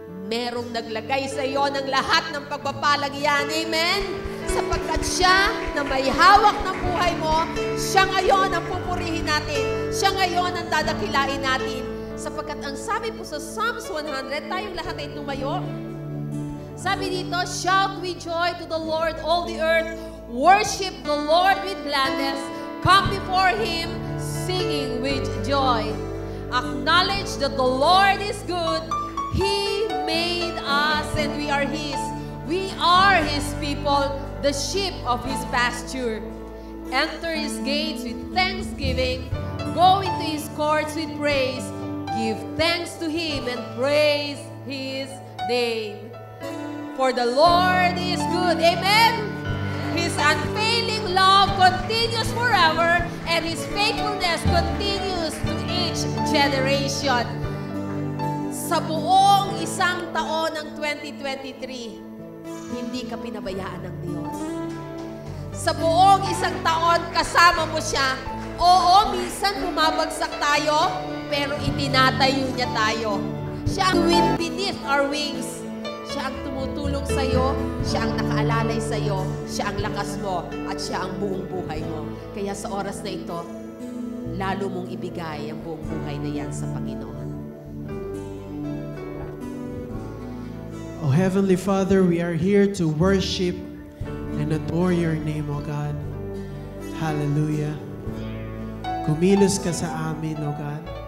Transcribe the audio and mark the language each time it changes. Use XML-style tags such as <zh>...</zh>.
<tl>Merong naglagay sa iyo ng lahat ng pagpapalang yan. Amen? Sapagkat siya na may hawak ng buhay mo, siya ngayon ang pupurihin natin. Siya ngayon ang dadakilain natin. Sapagkat ang sabi po sa Psalms 100, tayong lahat ay tumayo. Sabi dito,</tl> <en>shout with joy to the Lord, all the earth. Worship the Lord with gladness. Come before Him, singing with joy. Acknowledge that the Lord is good. He made us and we are His. We are His people, the sheep of His pasture. Enter His gates with thanksgiving. Go into His courts with praise. Give thanks to Him and praise His name. For the Lord is good. Amen? His unfailing love continues forever and His faithfulness continues to each generation.</en> <tl>Sa buong isang taon ng 2023, hindi ka pinabayaan ng Diyos. Sa buong isang taon, kasama mo siya. Oo, minsan bumabagsak tayo, pero itinatayo niya tayo. Siya ang</tl> <en>wind beneath our wings.</en> <tl>Siya ang tumutulong sa'yo, siya ang nakaalalay sa'yo, siya ang lakas mo, at siya ang buong buhay mo. Kaya sa oras na ito, lalo mong ibigay ang buong buhay na yan sa Panginoon.</tl> <en>Oh Heavenly Father, we are here to worship and adore your name, O God. Hallelujah.</en> <tl>Kumilos ka sa amin, O God.</tl>